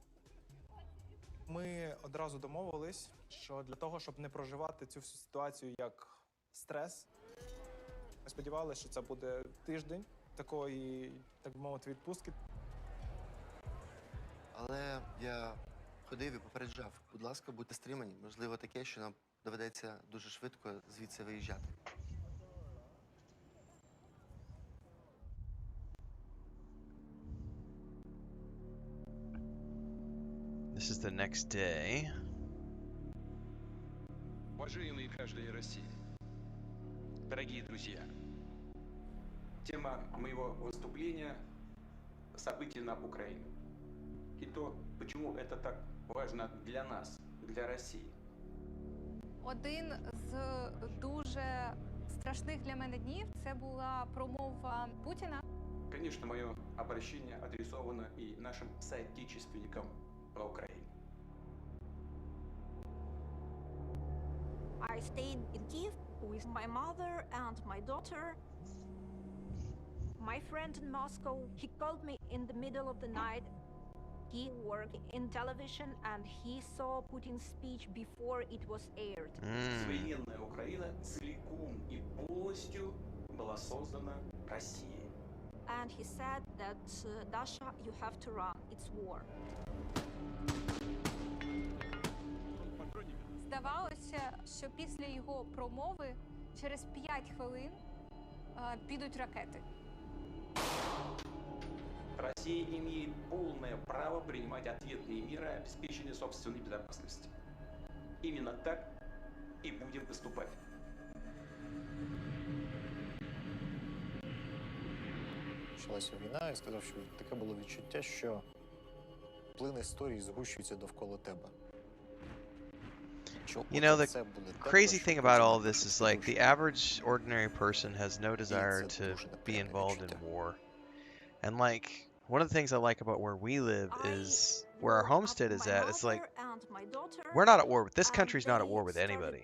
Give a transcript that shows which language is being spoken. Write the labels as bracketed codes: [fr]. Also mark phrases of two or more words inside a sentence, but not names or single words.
[uk] Ми одразу домовились, що для того, щоб не проживати цю всю ситуацію як стрес, ми сподівалися, що це буде тиждень такої, так би мовити, відпустки. Але я ходив і попереджав: будь ласка, будьте стримані. Можливо таке, що нам доведеться дуже швидко звідси виїжджати. [en] This is the next day. [ru] Уважаемые граждане России, дорогие друзья, тема моего выступления – события на Украине. И то, почему это так важно для нас, для России. [uk] Один з дуже страшних для мене днів – це була промова Путіна. [ru] Конечно, мое обращение адресовано и нашим соотечественникам на Украине. [en] I stayed in Kiev with my mother and my daughter. My friend in Moscow, he called me in the middle of the night. He worked in television and he saw Putin's speech before it was aired. [ru] Современная Украина целиком и полностью была создана Россией. [en] And he said that, Dasha, you have to run. It's war. [uk] Здавалося, що після його промови через 5 хвилин підуть ракети. [ru] Россия имеет полное право принимать ответные меры обеспечения собственной безопасности. Именно так и будем поступать. [uk] Почалася війна, я сказав, що таке було відчуття, що плин історії згущується довкола тебе. [en] You know, the crazy thing about all of this is like the average ordinary person has no desire to be involved in war. And like one of the things I like about where we live is where our homestead is at. It's like we're not at war with this country's not at war with anybody.